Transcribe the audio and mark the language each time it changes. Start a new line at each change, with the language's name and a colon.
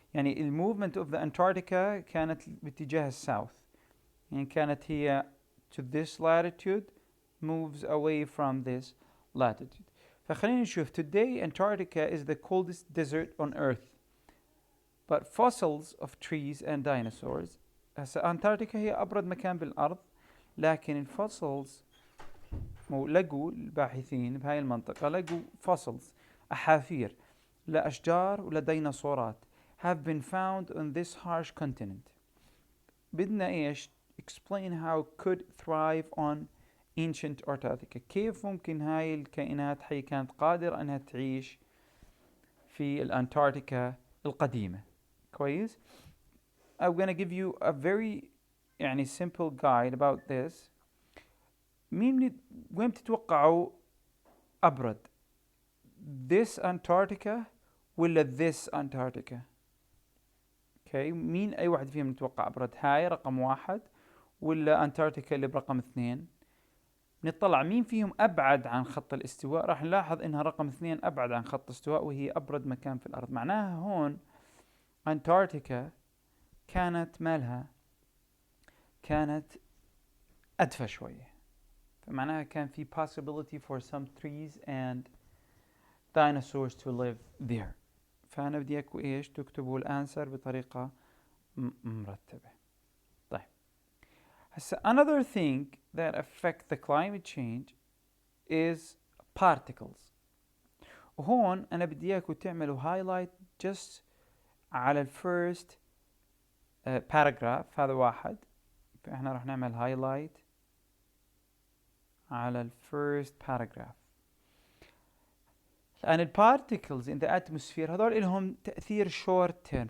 Arabic: يعني
English: movement of the Antarctica
Arabic: كانت باتجاه الساوث. يعني كانت هي
English: to this latitude, moves away from this latitude.
Arabic: فخلينا نشوف.
English: Today Antarctica is the coldest desert on Earth, but fossils of trees and dinosaurs.
Arabic: هسه أنتاركتيكا هي أبرد مكان بالأرض, لكن الفوسلز لقوا الباحثين بهاي المنطقة لقوا fossils, أحافير لأشجار ولديناصورات
English: have been found on this harsh continent.
Arabic: بدنا إيش
English: explain how could thrive on ancient Antarctica.
Arabic: كيف ممكن هاي الكائنات حية كانت قادرة أنها تعيش في الأنتاركتيكا القديمة. كويس.
English: I'm gonna give you a very يعني simple guide about this.
Arabic: وين بتتوقعوا أبرد؟
English: this Antarctica
Arabic: ولا this Antarctica؟ اوكي، مين أي واحد فيهم نتوقع أبرد؟ هاي رقم 1 ولا أنتاركتيكا اللي برقم 2؟ نطلع مين فيهم أبعد عن خط الاستواء، راح نلاحظ إنها رقم 2 أبعد عن خط الاستواء وهي أبرد مكان في الأرض. معناها هون أنتاركتيكا كانت مالها؟ كانت أدفى شوية، فمعناها كان في
English: possibility for some trees and dinosaurs to live there.
Arabic: فأنا بدي إياكم إيش تكتبوا الأنسر بطريقة مرتبة. طيب هسا
English: another thing that affect the climate change is particles.
Arabic: وهون أنا بدي إياكم تعملوا highlight just على الفيرست paragraph، هذا واحد. فإحنا راح نعمل highlight على الفيرست paragraph. الآن البارتيكلز
English: in the atmosphere
Arabic: هذول لهم تأثير
English: short term.